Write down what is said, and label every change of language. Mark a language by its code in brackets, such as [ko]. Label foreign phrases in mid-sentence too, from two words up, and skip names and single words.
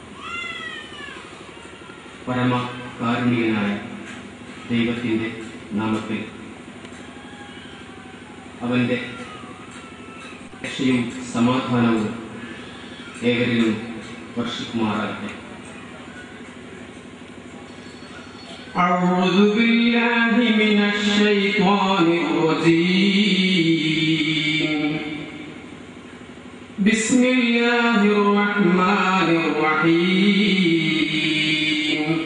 [ml] പരമ കാരുണ്യനായ ദൈവത്തിൻ്റെ നാമത്തിൽ അവൻ്റെ രക്ഷയും സമാധാനവും ഏവരിലും വർഷിക്കുമാറാകട്ടെ. [ar] أعوذ بالله من الشيطان الرجيم. بسم الله الرحمن الرحيم.